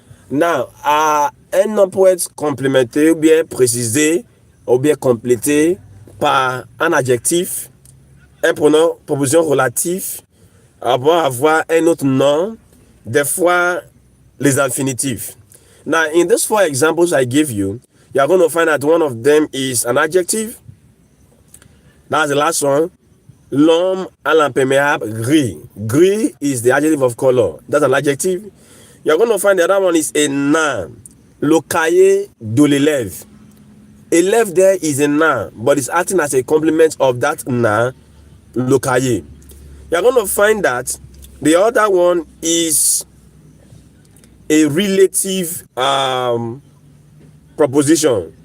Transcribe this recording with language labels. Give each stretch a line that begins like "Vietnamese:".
French: Now, un nom peut être complémenté ou bien précisé ou bien complété par un adjectif, un pronom, proposition relative, avoir un autre nom, des fois les infinitifs.
English: Now, in these 4 examples I give you, you are going to find that one of them is an adjective. That's the last one.
French: L'homme à l'imperméable gris.
English: Gris is the adjective of color. That's an adjective. You are going to find the other one is a noun.
French: Le cahier de l'élève.
English: Élève there is a noun, but it's acting as a complement of that noun, le cahier. You are going to find that the other one is a relative proposition.